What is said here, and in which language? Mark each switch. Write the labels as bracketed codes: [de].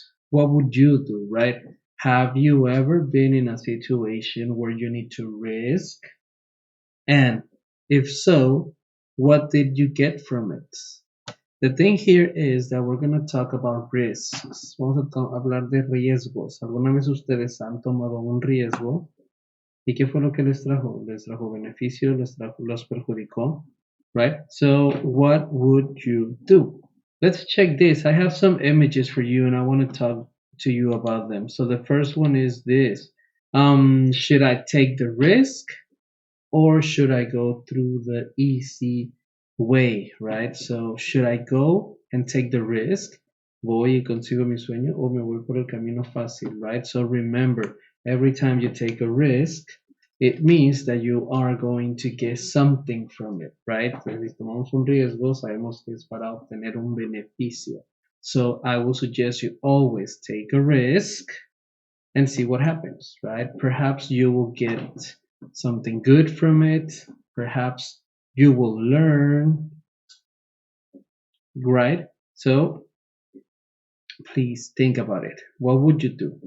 [en] What would you do, right? Have you ever been in a situation where you need to risk? And if so, what did you get from it? The thing here is that we're going to talk about risks. [es] Vamos a hablar de riesgos. ¿Alguna vez ustedes han tomado un riesgo? ¿Y qué fue lo que les trajo? ¿Les trajo beneficio? ¿Los perjudicó? [en] Right? So, what would you do? Let's check this. I have some images for you and I want to talk to you about them. So, the first one is this. Should I take the risk? Or should I go through the easy way, right? So, should I go and take the risk? [es] Voy y consigo mi sueño o me voy por el camino fácil, [en] right? So remember, every time you take a risk, it means that you are going to get something from it, right? [es] Entonces, si tomamos un riesgo, sabemos que es para obtener un beneficio. [en] So I will suggest you always take a risk and see what happens, right? Perhaps you will get something good from it. Perhaps you will learn, right? So please think about it. What would you do?